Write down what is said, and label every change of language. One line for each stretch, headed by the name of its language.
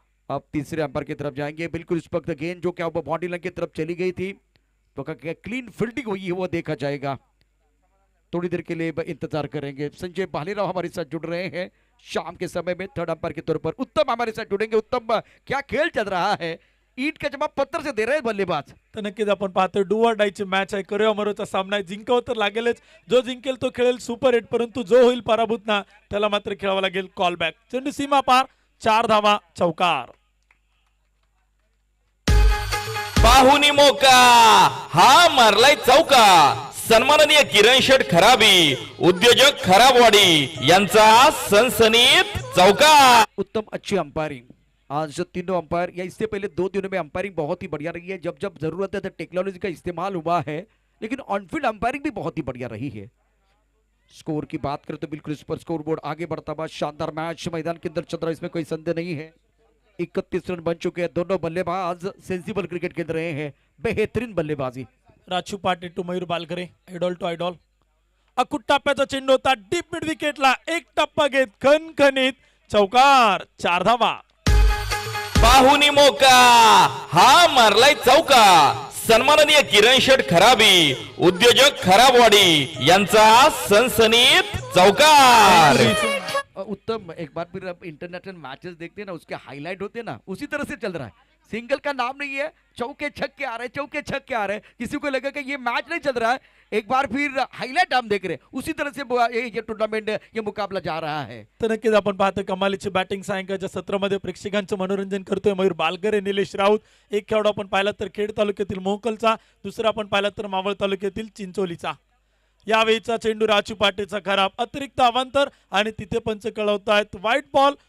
Hindi: अब तीसरे अंपायर की तरफ जाएंगे. बिल्कुल इस वक्त गेंद जो क्या बॉडी लाइन की तरफ चली गई थी तो क्या क्लीन फील्डिंग हुई है वो देखा जाएगा. थोड़ी देर के लिए इंतजार करेंगे. संजय भालेराव हमारे साथ जुड़ रहे हैं शाम के समय में थर्ड अंपायर के तौर पर. उत्तम हमारे साथ जुड़ेंगे. उत्तम क्या खेल चल रहा है. ईट का जवाब पत्थर से दे रहे हैं बल्लेबाज.
Marathi: तर नक्कीच आपण पाहतोय डू ऑर डायची मॅच आहे. करिओ अमरोचा सामना आहे. जिंकावं तर लागेलच. जो जिंकेल तो खेळेल सुपर हिट. परंतु जो होईल पराभूत ना त्याला मात्र खेळावं लागेल कॉल बॅक. चेंडू सीमा पार. 4 धावा चौकार. पाहुनी मोका हा मारलाय चौका. सन्माननीय किरण शेठ खराबी उद्योजक खराबवाडी यांचा सनसनीत चौकार.
Hindi: उत्तम अच्छी अंपायरिंग. आज जो तीनों अंपायर या इससे पहले 2 दिनों में अंपायरिंग बहुत ही बढ़िया रही है. जब जब जरूरत है तो टेक्नोलॉजी का इस्तेमाल हुआ है. लेकिन ऑनफील्ड अंपायरिंग भी बहुत ही बढ़िया रही है. स्कोर की बात करें तो बिल्कुल इस पर स्कोर बोर्ड आगे बढ़ता हुआ. शानदार मैच मैदान के अंदर चल रहा है. इसमें कोई संदेह नहीं है. 31 रन बन चुके हैं. दोनों बल्लेबाज सेंसिबल क्रिकेट खेल रहे हैं. बेहतरीन बल्लेबाजी.
Marathi: राजू पाटे to Mayur बालघरे. Idol to idol. अकुट टप्प्याचा चेंडू होता डीप मिड विकेटला. एक टप्पा घेत खणखणीत चौकार. 4 धावा. पाहुनी मोका हा मारलाय चौका. सन्माननीय किरण शेठ खराबी उद्योजक खराबवाडी यांचा सनसनीत चौकार. उत्तम.
Hindi: एक बार फिर अब इंटरनेशनल मैचेस देखते हैं ना उसके हाईलाइट होते हैं ना उसी तरह से चल रहा है. सिंगल का नाम नहीं है. चौके छक्के आ रहे हैं. चौके छक्के आ रहे हैं. किसी को लगा कि ये मैच नहीं चल रहा है. एक बार फिर हाईलाइट हम देख रहे हैं. उसी तरह से ये टूर्नामेंट ये मुकाबला जा रहा है.
Marathi: तर नक्कीच आपण पाहतोय कमालीची बॅटिंग सायंकाळच्या सत्रामध्ये प्रेक्षकांचं मनोरंजन करतोय मयूर बालघरे निलेश राऊत. एक खेळाडू आपण पाहिला तर खेड तालुक्यातील मोहकलचा. दुसरा आपण पाहिला तर मावळ तालुक्यातील चिंचोलीचा. यावेळीचा चेंडू राजू पाटेचा खराब. अतिरिक्त अवांतर आणि तिथे पंच कळवतायत व्हाईट बॉल.